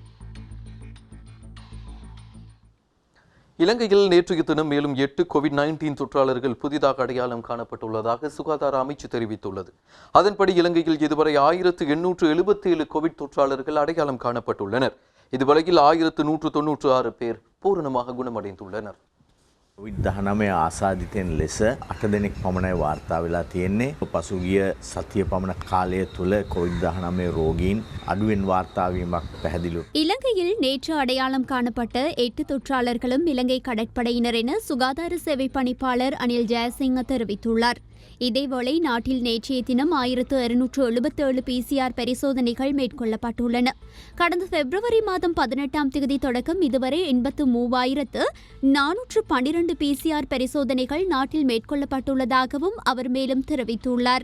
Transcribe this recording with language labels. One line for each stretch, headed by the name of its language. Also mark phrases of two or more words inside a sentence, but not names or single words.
Tamil: இலங்கையில் நேற்றைய தினம் மேலும் 8 COVID-19 தொற்றாளர்கள் புதிதாக அடையாளம் காணப்பட்டுள்ளதாக சுகாதார அமைச்சு தெரிவித்துள்ளது. அதன்படி இலங்கையில் இதுவரை 1877 கோவிட் தொற்றாளர்கள் அடையாளம் காணப்பட்டுள்ளனர். இதுவரையில் 1196 பேர் பூரணமாக குணமடைந்துள்ளனர்.
Sinhala: COVID-19 ආසාදිතයන් ලෙස 8 දෙනෙක් පමණයි වාර්තා වෙලා තියෙන්නේ. පසුගිය සතිය පමණ කාලය තුළ COVID-19 ரோகியின் අඩුවෙන් වාර්තා වීමක් පැහැදිලි.
Tamil: இலங்கையில் நேற்று அடையாளம் காணப்பட்ட 8 தொற்றாளர்களும் இலங்கை கடற்படையினர் என சுகாதார சேவை பணிப்பாளர் அனில் ஜெயசிங்க தெரிவித்துள்ளார். இதேவேளை நாட்டில் நேற்றைய தினம் 1677 PCR பரிசோதனைகள் மேற்கொள்ளப்பட்டுள்ளன. கடந்த பிப்ரவரி மாதம் 18ஆம் தேதி தொடக்கம் இதுவரை 83,412 PCR பரிசோதனைகள் நாட்டில் மேற்கொள்ளப்பட்டுள்ளதாகவும் அவர் மேலும் தெரிவித்துள்ளார்.